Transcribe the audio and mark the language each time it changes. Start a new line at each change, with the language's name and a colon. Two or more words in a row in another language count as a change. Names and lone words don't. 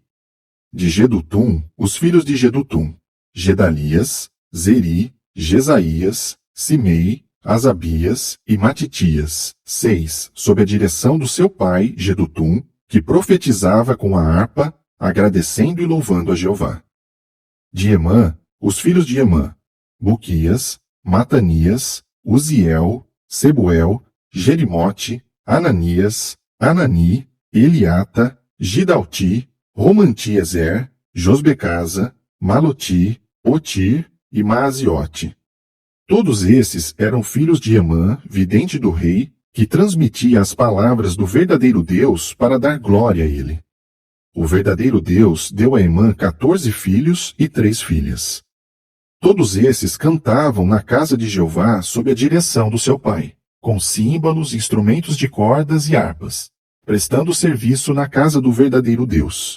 Portuguese: De Jedutum, os filhos de Jedutum, Gedalias, Zeri, Jesaías, Simei, Asabias e Matitias, 6, sob a direção do seu pai, Jedutum, que profetizava com a harpa, agradecendo e louvando a Jeová. De Emã, os filhos de Emã, Buquias, Matanias, Uziel, Sebuel, Jerimote, Ananias, Anani, Eliata, Gidalti, Romantiezer, Josbecasa, Maloti, Otir e Maaziote. Todos esses eram filhos de Emã, vidente do rei, que transmitia as palavras do verdadeiro Deus para dar glória a ele. O verdadeiro Deus deu a Emã 14 filhos e 3 filhas. Todos esses cantavam na casa de Jeová sob a direção do seu pai, com símbolos, instrumentos de cordas e harpas, prestando serviço na casa do verdadeiro Deus.